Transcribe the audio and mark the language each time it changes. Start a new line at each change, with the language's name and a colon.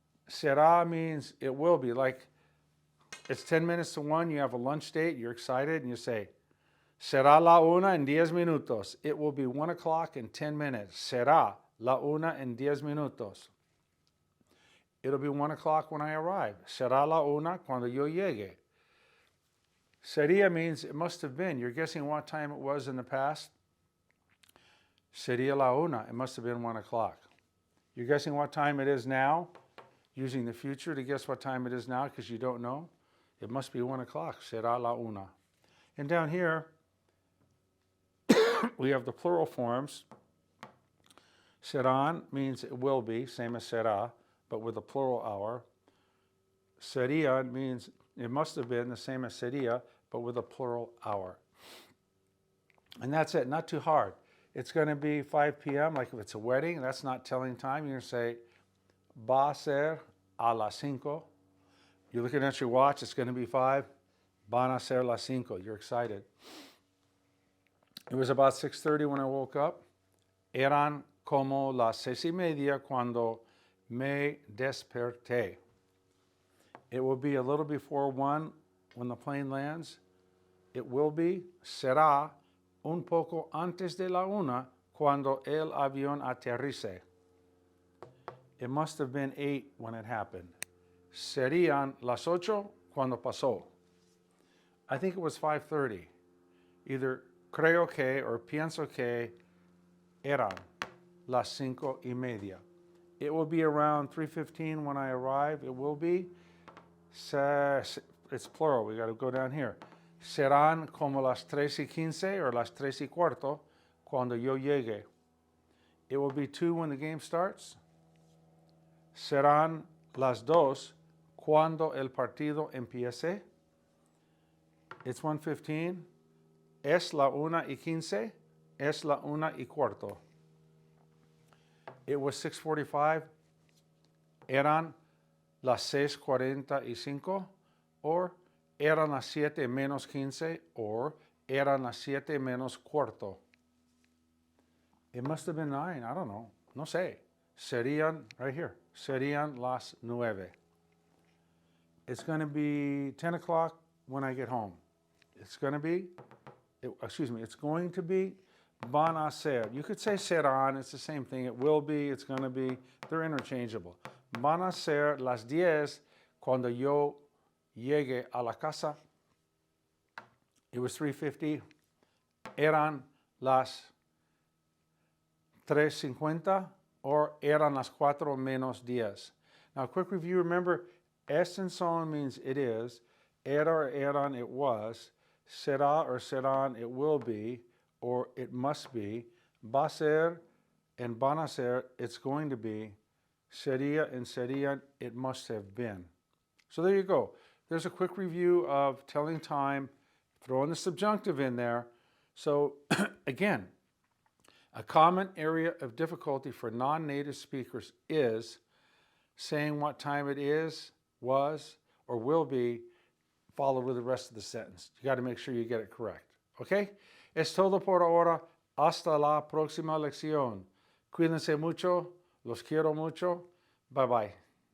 English: Será means it will be. Like, it's 10 minutes to 1, you have a lunch date, you're excited, and you say,
Spanish: será la 1 en 10 minutos.
English: It will be 1 o'clock in 10 minutes.
Spanish: Será la 1 en 10 minutos.
English: It'll be 1 o'clock when I arrive.
Spanish: Será la 1 cuando yo llegue.
English: Sería means it must have been. You're guessing what time it was in the past.
Spanish: Sería la 1.
English: It must have been 1 o'clock. You're guessing what time it is now, using the future to guess what time it is now because you don't know. It must be 1 o'clock.
Spanish: Será la 1.
English: And down here, we have the plural forms. Serán means it will be, same as será, but with a plural hour. Sería means it must have been, the same as sería, but with a plural hour. And that's it, not too hard. It's going to be 5 p.m., like if it's a wedding, that's not telling time. You're going to say,
Spanish: va a ser a las 5.
English: You're looking at your watch, it's going to be 5.
Spanish: Van a ser las 5.
English: You're excited. It was about 6:30 when I woke up.
Spanish: Eran como las 6:30 cuando me desperté.
English: It will be a little before 1 when the plane lands. It will be,
Spanish: será, un poco antes de la 1 cuando el avión aterrice.
English: It must have been 8 when it happened.
Spanish: Serían las 8 cuando pasó.
English: I think it was 5:30.
Spanish: Either creo que or pienso que eran las 5:30.
English: It will be around 3:15 when I arrive. It will be. It's plural. We got to go down here.
Spanish: Serán como las 3:15 or las 3:15 cuando yo llegue.
English: It will be 2 when the game starts.
Spanish: Serán las 2 cuando el partido empiece.
English: It's 1:15.
Spanish: Es la 1:15. Es la 1:15.
English: It was 6:45.
Spanish: Eran las 6:45. Or eran las 7:15 or eran las 7:15.
English: It must have been 9, I don't know.
Spanish: No sé. Serían,
English: right here,
Spanish: serían las 9.
English: It's going to be 10 o'clock when I get home. It's going to be, it's going to be
Spanish: van a ser.
English: You could say serán, it's the same thing. It will be, it's going to be, they're interchangeable.
Spanish: Van a ser las 10 cuando yo llegue a la casa.
English: It was 3:50.
Spanish: Eran las 3:50
English: or
Spanish: eran las 4:10.
English: Now, a quick review. Remember, es and son means it is. Era or eran, it was. Será or serán, it will be, or it must be. Va ser and van a ser, it's going to be. Sería and serían, it must have been. So there you go. There's a quick review of telling time, throwing the subjunctive in there. So again, a common area of difficulty for non-native speakers is saying what time it is, was, or will be, followed with the rest of the sentence. You got to make sure you get it correct.
Spanish: Okay? Es todo por ahora. Hasta la próxima lección. Cuídense mucho. Los quiero mucho. Bye-bye.